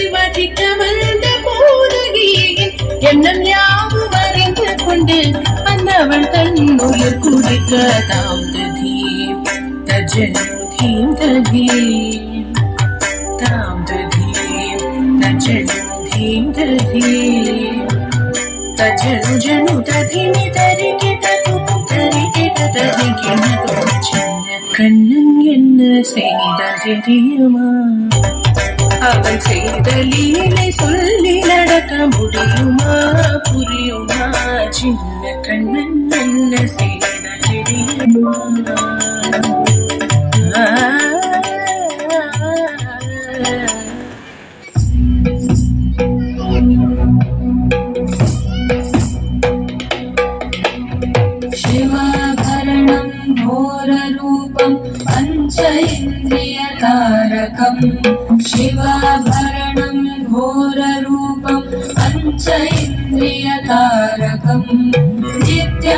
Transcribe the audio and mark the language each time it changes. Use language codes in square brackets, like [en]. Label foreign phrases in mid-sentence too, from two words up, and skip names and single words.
[ta] வதிக்க வந்த பூதகியின் எண்ணம் யாவும் அறிந்து கொண்டு அன்னவள் தன்னுயிர் குடிக்க தாம் ததீம் தஜனு தீம் ததீம் தாம் ததீம் தஜனு தீம் ததீம் தஜனு ஜனு ததிமி தரிகிட தும் தரிகிட தரிகிட தும் சின்ன கண்ணன் என்ன செய்த தெரியுமா? அவன் செய்த லீலை சொல்லி நடக்க முடியுமா? புரியுமா? சின்ன கண்ணன் என்ன செய்த தெரியுமா? [sa] शिवाभरणं घोररूपं पञ्च इन्द्रियतारकम् शिवाभरणं घोररूपं पञ्च इन्द्रियतारकम् नित्यं